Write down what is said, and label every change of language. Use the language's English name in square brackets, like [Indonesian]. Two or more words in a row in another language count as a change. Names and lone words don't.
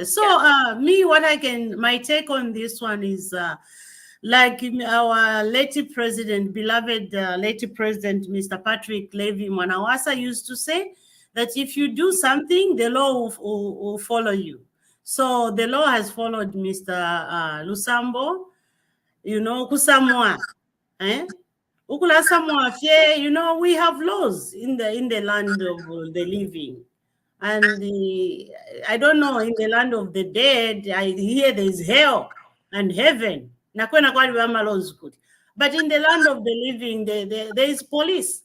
[English] So my take on this one is like our late president, beloved late president, Mr. Patrick Levy Mwanawasa used to say that if you do something, the law will follow you. So the law has followed Mr. Lusambo. [Bemba] Kusamwa, Ukula Samoa, [English] we have laws in the land of the living, and I don't know, in the land of the dead, I hear there is hell and heaven. But in the land of the living, there is police.